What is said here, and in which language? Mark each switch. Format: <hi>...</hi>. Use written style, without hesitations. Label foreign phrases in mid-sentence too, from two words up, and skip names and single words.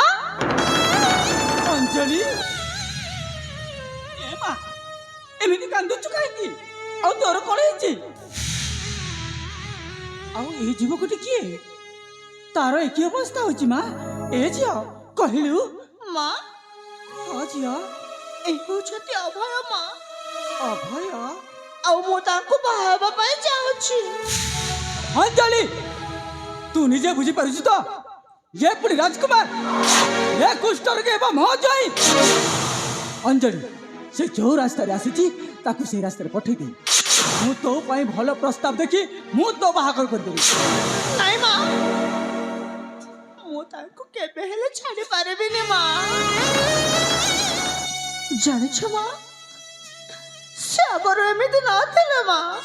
<or>ଅଞ୍ଜଳି ଏ ମା ଏମିତି କାନ୍ଦୁଛୁ କାହିଁକି ଆଉ ତୋର କଣ ହେଇଛି ଆଉ ଏଇ ଯୁବକଟି କିଏ ତାର ଏକି ଅବସ୍ଥା ହଉଛି ମା ଏ ଝିଅ କହିଲୁ ମା ହଁ ଝିଅ ଏ ହେଉଛନ୍ତି ଅଭୟ ମା ଅଭୟ ଆଉ ମୁଁ ତାଙ୍କୁ ବାହା ହେବା ପାଇଁ ଚାହୁଁଛି ଅଞ୍ଜଳି ତୁ ନିଜେ ବୁଝିପାରୁଛୁ ତ ଏ ପୁଣି ରାଜକୁମାର ଏ କୁଷ୍ଠରୋଗୀ ଏବଂ ମୋ ଜଇଁ ଅଞ୍ଜଳି ସେ ଯୋଉ ରାସ୍ତାରେ ଆସିଛି ତାକୁ ସେଇ ରାସ୍ତାରେ ପଠେଇ ଦେ ମୁଁ ତୋ ପାଇଁ ଭଲ ପ୍ରସ୍ତାବ ଦେଖି ମୁଁ ତୋ ବାହାଘର କରିଦେବି ନାଇଁ ମା ମୁଁ ତାଙ୍କୁ କେବେ ହେଲେ ଛାଡ଼ି ପାରିବିନି ମା ଜାଣିଛ ମା ସେ ଆଗରୁ ଏମିତି ନଥିଲେ ମା</or>